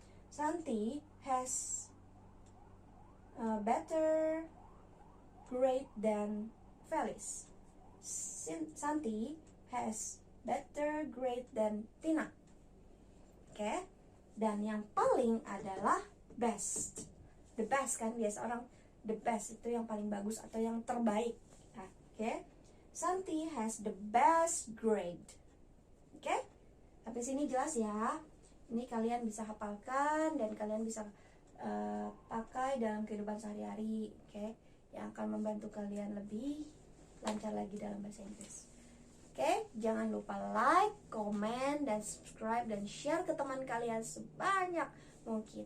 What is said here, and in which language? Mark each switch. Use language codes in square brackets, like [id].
[en] Santi has better grade than Felix. Santi has better grade than Tina. Oke. [id] Dan yang paling adalah best. The best kan, biasa orang the best itu yang paling bagus atau yang terbaik. Oke. [en] Santi has the best grade. [id] Oke. Sampai sini jelas ya. Ini kalian bisa hafalkan dan kalian bisa pakai dalam kehidupan sehari-hari, oke? Yang akan membantu kalian lebih lancar lagi dalam bahasa Inggris. Oke, jangan lupa like, komen, dan subscribe dan share ke teman kalian sebanyak mungkin.